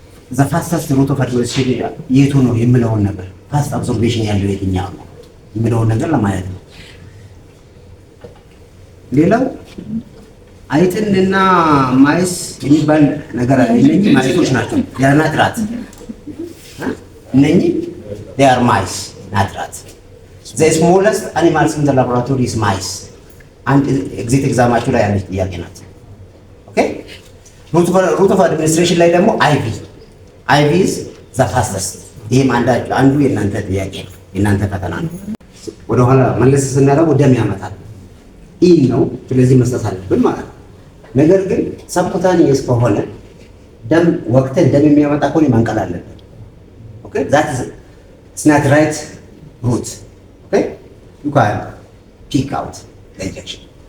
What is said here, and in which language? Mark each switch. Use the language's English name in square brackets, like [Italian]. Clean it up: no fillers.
[English] ዘ ፋስተስት ሩት ኦፍ አድሚኒስትሬሽን [Amharic] የቱ ነው የምለውን ነገር ፋስት አብዞርቤሽን ያለው የትኛው ነው የምለውን ነገር ለማየት ነው። ሌላው አይጥንና ማይስ የሚባል ነገር አለ። እነኚህ ማይሶች ናቸው። ያናት ራት እነኚህ [English] they are mice, not rats. The smallest animals in the laboratory is mice. [Amharic] And exit examaችሁ ላይ ያለች ጥያቄ ናት። ኦኬ route of administration ላይ ደግሞ [English] IV is the fastest። [Amharic] ይሄም አንዱ የእናንተ ጥያቄ ነው፣ የእናንተ ፈተና ነው። ወደ ኋላ መለስ ስናደርገው ደም ያመጣል ኢን ነው። ስለዚህ መስጠት አለብን ማለት ነው። ነገር ግን ሰብኩታኒየስ ከሆነ ደም ወቅተን ደም የሚያመጣ ከሆነ ማንቀል አለብን። ኦኬ [English] that is it's not right route. Okay, you can pick out the injection.